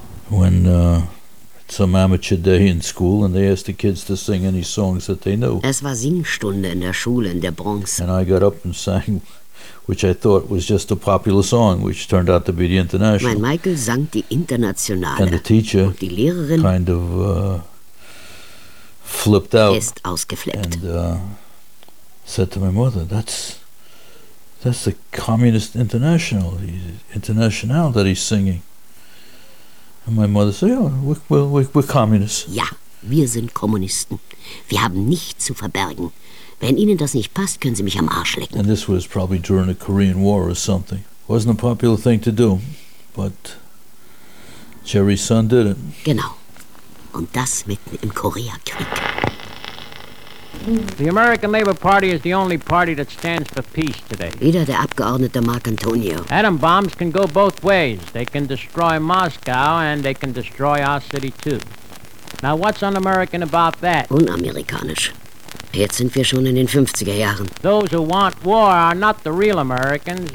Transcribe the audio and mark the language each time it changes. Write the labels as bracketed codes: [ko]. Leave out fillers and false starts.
[en] When some amateur day in school and they asked the kids to sing any songs that they knew. [de] Es war Singstunde in der Schule in der Bronx. [en] And I got up and sang, which I thought was just a popular song, which turned out to be the International. [de] Mein Michael sang die Internationale. [en] And the teacher, [de] die Lehrerin, [en] kind of flipped out. [de] Ist ausgeflippt. [en] And said to my mother, that's the Communist International, the international that he's singing. And my mother said, oh, we're communists. [de] Ja, wir sind Kommunisten. Wir haben nichts zu verbergen. Wenn Ihnen das nicht passt, können Sie mich am Arsch lecken. [en] And this was probably during the Korean War or something. Wasn't a popular thing to do, but Jerry's son did it. [de] Genau. Und das mitten im Koreakrieg. [en] The American Labor Party is the only party that stands for peace today. [de] Wieder der Abgeordnete Mark Antonio. [en] Atom bombs can go both ways. They can destroy Moscow and they can destroy our city too. Now what's un-American about that? [de] Unamerikanisch. Jetzt sind wir schon in den 50er Jahren. [en] Those who want war are not the real Americans.